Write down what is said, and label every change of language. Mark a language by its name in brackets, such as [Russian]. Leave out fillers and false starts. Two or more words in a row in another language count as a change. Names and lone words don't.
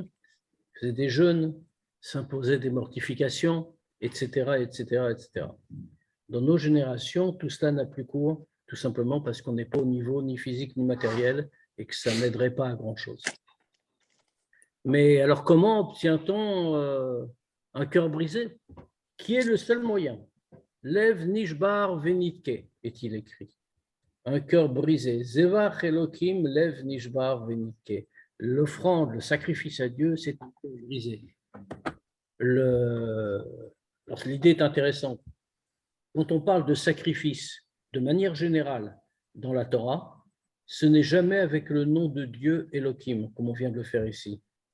[French] Ils faisaient des jeûnes, s'imposaient des mortifications, etc., etc., etc. Dans nos générations, tout cela n'a plus cours, tout simplement parce qu'on n'est pas au niveau ni physique ni matériel et que ça n'aiderait pas à grand-chose. Mais alors, comment obtient-on un cœur brisé? Qui est le seul moyen? [Hebrew] לב נשבר ונדכה, [French] est-il écrit. Un cœur brisé. [Hebrew] זבח אלוהים לב נשבר ונדכה. [French] L'offrande, le sacrifice à Dieu, c'est un cœur brisé. L'idée est intéressante. Quand on parle de sacrifice, de manière générale, dans la Torah, ce n'est jamais avec le nom de Dieu Elohim, comme on vient de le faire ici.